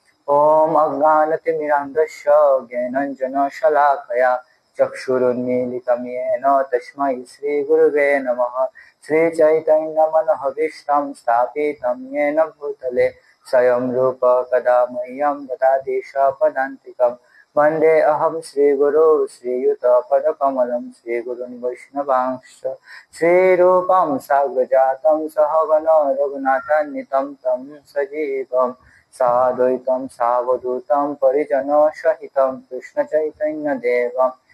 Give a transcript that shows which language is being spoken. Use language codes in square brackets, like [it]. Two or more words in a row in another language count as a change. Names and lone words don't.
[sa] ওম অজ্ঞানতিমিরান্ধস্য জ্ঞানাঞ্জন শলাকয়া চক্ষুরুন্মীলিতং येन তস্मै শ্রী গুরুবে নমঃ। শ্রী চৈতন্য মনোভীষ্টং স্থাপিতং येन ভূতলে স্বয়ং রূপ কদা মह्यं দদাতি স্বপদান্তিকम्। वन्दे अहं श्रीगुरु श्रीयुतपदकमलं श्रीगुरुन् वैष्णवांश्च श्रीरूपं साग्रजातं सहगण रघुनाथान्वितं तं सजीवं साद्वैतं सावधूतं परिजनसहितं कृष्णचैतन्यदेवं